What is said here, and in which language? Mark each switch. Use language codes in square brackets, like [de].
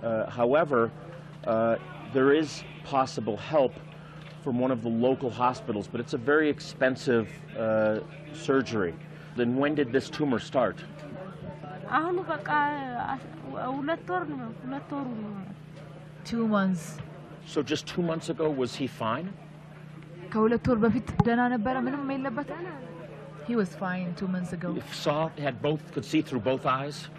[en] However, there is possible help from one of the local hospitals, but it's a very expensive surgery. Then when did this tumor start? [am] አሁን በቃ 2 ወር [en] ነው 2 months. So just 2 months ago, was he fine? [am] ከሁለት ወር በፊት ደና ነበር ምንም የለበት? [en] He was fine 2 months ago. He saw, had both, could see through both eyes?